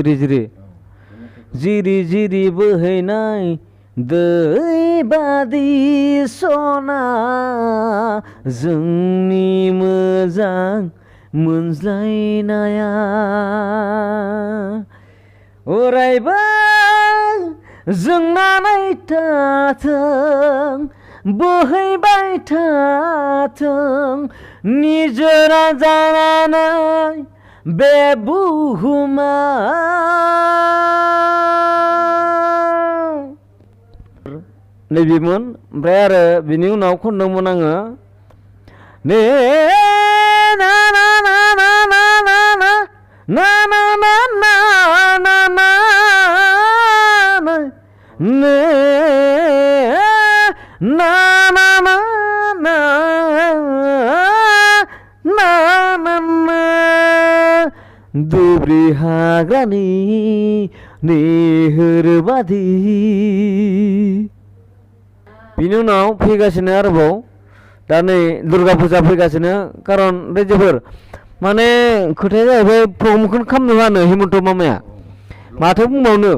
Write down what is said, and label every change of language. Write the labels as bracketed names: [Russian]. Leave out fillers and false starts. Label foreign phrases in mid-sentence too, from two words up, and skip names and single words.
[Bodo] जिरि बोहैनाय दै बादि सना जोंनि मोजां मोनज्लायनाया अरायबो जोंनानै थाथों बोहैबाय थाथों निजोरा जानानै बे बुहुमा। नैबेमोन। ओमफ्राय आरो बिनि उनाव खनदोंमोन आङो ने ना ना ना ना ना ना ना ना ना ना ना ना ना ने ना ना ना ना ना ना ना दुब्रि हाग्रानि निहोर बादि। बिनि उनाव फैगासिनो आरोबाव दा नै दुर्गा फुजा फैगासिनो, खारन रायजोफोर माने खोथाया जाहैबाय प्रग्रामखौनो खालामनो होआनो हेमन्त मामाया, माथो बुंबावनो।